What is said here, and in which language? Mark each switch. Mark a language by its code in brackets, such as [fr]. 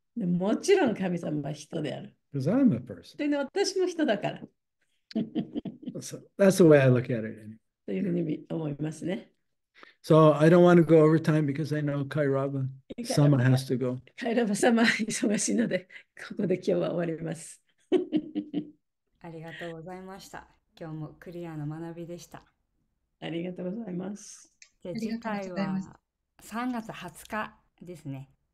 [ja] でもちろん神様は人である。 [en] because I'm a person. [ja] というのは私も人だから。 [en] So that's the way I look at it. [ja] というふうに思いますね。 [en] So I don't want to go over time because I know Kairaba Sama has to go. [ja] カイラバ様忙しいので、ここで今日は終わります。ありがとうございました。今日もクリアな学びでした。ありがとうございます。で、次ありがとう回ございます。は3月20日ですね。